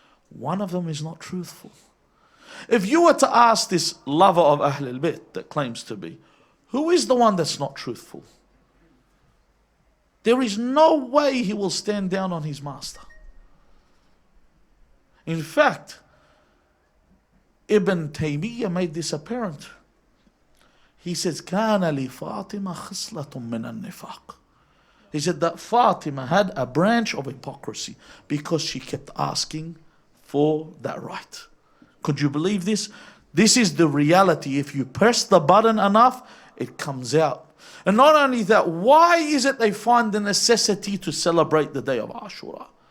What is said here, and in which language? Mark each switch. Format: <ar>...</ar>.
<en>One of them is not truthful. If you were to ask this lover of Ahlul Bayt that claims to be, who is the one that's not truthful? There is no way he will stand down on his master. In fact, Ibn Taymiyyah made this apparent. He says,</en> <ar>كَانَ لِفَاطِمَةَ خِصْلَةٌ مِّنَ النِّفَاقِ.</ar> <en>He said that Fatima had a branch of hypocrisy because she kept asking for that right. Could you believe this? This is the reality. If you press the button enough, it comes out. And not only that, why is it they find the necessity to celebrate the day of Ashura?</en>